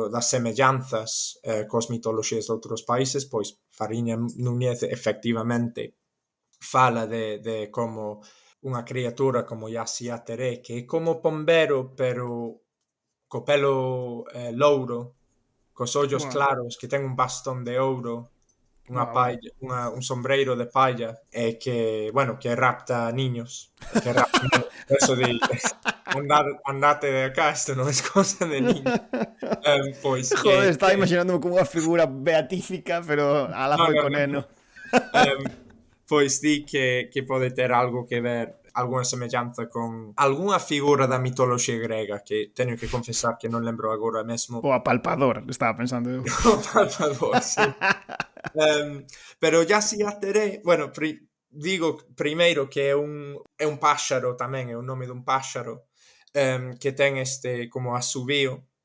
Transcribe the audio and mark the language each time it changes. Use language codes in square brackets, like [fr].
[gl] semellanzas cos mitoloxías de outros países, pois Fariña Núñez efectivamente fala de como unha criatura como Yassi Ateré, que é como pombero, pero co pelo louro, cos ollos claros, que ten un bastón de ouro, unha palla, un sombreiro de palla, e que, bueno, [es] que rapta niños. Que rapta niños. Eso de andate de acá, [gl] isto non é cosa de niños. Pois Joder, estaba imaginándome como unha figura beatífica, pero ala foi con eno. Pois di que pode ter algo que ver algunha semellanza con algunha figura da mitoloxía grega que teño que confesar que non lembro agora mesmo. O apalpador, estaba pensando eu. O palpador, sí. Pero Yacyretary, bueno, digo primeiro que é un páxaro tamén, é o nome dun páxaro que ten como asubío.